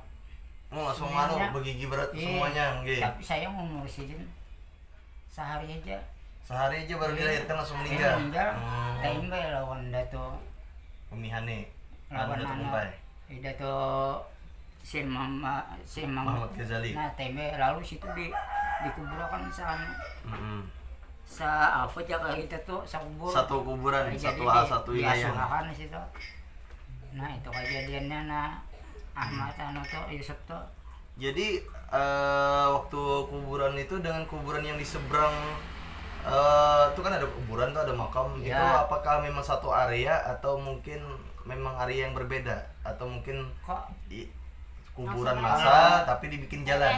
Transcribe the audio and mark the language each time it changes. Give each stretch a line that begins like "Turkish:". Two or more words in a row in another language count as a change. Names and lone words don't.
Indonesian: Langsung begigi berat semuanya. Tapi saya mau ngurusin sehari aja baru dilahirkan langsung meninggal.
Banjar: Tembe lawan Dato
Indonesian: Umi Hani lawan Datuk Kumpai. Dato Syekh Mahmud Ghazali. Nah tembe lalu situ dikuburkan sana. Apa jaga kita tuh satu kuburan, satu wilayah. Di situ. Nah itu kejadiannya Ahmad Yusuf tuh. Jadi waktu kuburan itu dengan kuburan yang di seberang itu kan ada kuburan tuh, ada makam itu, apakah memang satu area atau mungkin memang area yang berbeda atau mungkin kuburan masa tapi dibikin jalan?